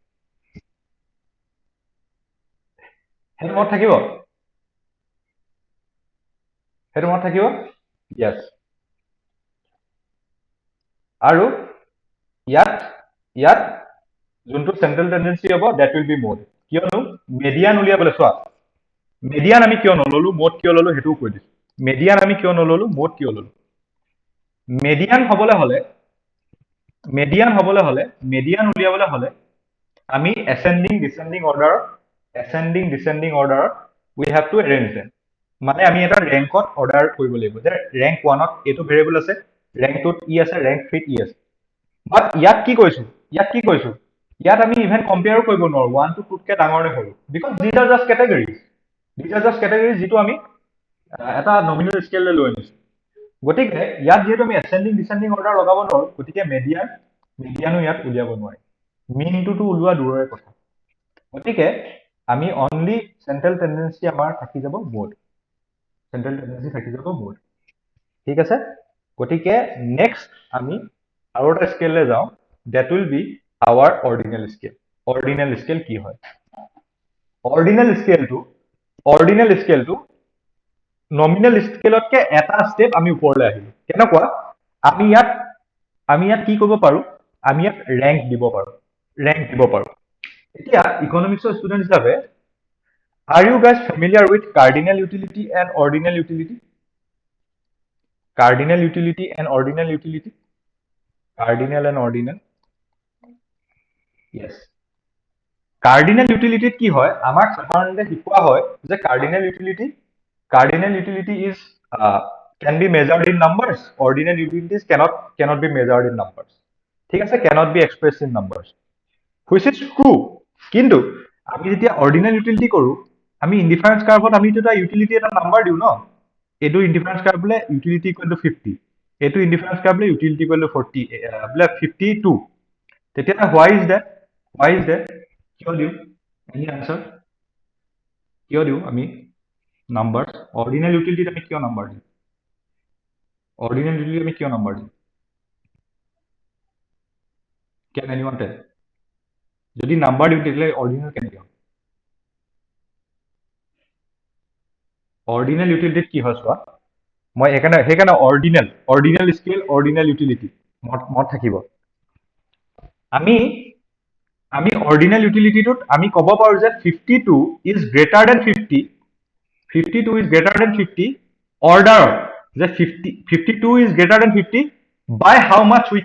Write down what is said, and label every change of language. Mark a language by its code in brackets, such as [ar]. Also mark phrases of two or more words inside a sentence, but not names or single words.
[as] সেইটো মনত থাকিব য়েছ আৰু ইয়াত যোনটো [en] central tendency [as] হ'ব [en] that will be mode [as] কিয়নো মেডিয়ান উলিয়াবলৈ চোৱা মেডিয়ান আমি কিয় নললো মোড কিয় ললো সেইটোও কৈ দিছো মেডিয়ান আমি কিয় নললো মোড কিয় ললো মেডিয়ান উলিয়াবলৈ হলে আমি [en] ascending descending order we have to arrange them [as] মানে আমি এটা ৰেংকত অৰ্ডাৰ কৰিব লাগিব যে ৰেংক 1ত এইটো ভেৰিয়েবল আছে ৰেংক 2ত ই আছে ৰেংক 3ত ই আছে বাট ইয়াত কি কৈছো ইয়াত আমি [en] even compare [as] কৰিব নোৱাৰো 1 to 2 তকে ডাঙৰ নে সৰু [en] because these are just categories [as] যিটো আমি এটা নমিনেল স্কেললৈ লৈ আনিছো গতিকে ইয়াত যেহেতু আমি [en] ascending descending order [as] লগাব নোৱাৰো গতিকে মেডিয়ানো ইয়াত উলিয়াব নোৱাৰি মিনটোতো ওলোৱা দূৰৰে কথা গতিকে আমি [en] only central tendency [as] আমাৰ থাকি যাব মোড ঠিক আছে গতিকে নেক্সট আমি আৰু এটা স্কেললৈ যাওঁ [en] that will be our ordinal scale [as] কি হয় [en] ordinal scale [as] টো নমিনেল স্কেলতকে এটা স্টেপ আমি ওপৰলৈ আহিলো কেনেকুৱা আমি ইয়াত কি কৰিব পাৰো আমি ইয়াত ৰেংক দিব পাৰো এতিয়া ইকনমিক্সৰ ষ্টুডেন্ট হিচাপে [en] are you guys familiar with cardinal utility and ordinal utility cardinal and ordinal yes cardinal utility [as] কি হয় আমাক সাধাৰণতে শিকোৱা হয় যে [en] cardinal utility is can be measured in numbers ordinal utilities cannot be measured in numbers [as] ঠিক আছে [en] cannot be expressed in numbers which is true [as] কিন্তু আমি যেতিয়া [en] ordinal utility [as] কৰো আমি ইনডিফাৰেন্স কাৰ্ভত আমি এটা utility এটা নাম্বাৰ দিও ন এইটো [en] indifference curve [as] বোলে [en] utility equal to 50 [as] এইটো [en] indifference curve [as] বোলে [en] utility equal to 40 [as] বোলে 52 তেতিয়া [en] why is that [as] কিয় দিও [en] any answer [as] কিয় দিও আমি নাম্বাৰ [en] ordinal utility [as] আমি কিয় নাম্বাৰ দিও [en] can anyone tell [as] যদি নাম্বাৰ দিও তেতিয়াহ'লে ordinal কেনেকৈ হ'ব [en] ordinal utility [as] কি হয় চোৱা মই সেইকাৰণে [en] ordinal scale ordinal utility [as] মত থাকিব আমি অৰ্ডিনেল ইউটিলিটিটোত আমি ক'ব পাৰো যে 52 [en] is greater than [as] 50 [en] 52 is greater than 50 order [as] যে [en] 52 is greater than 50 by how much we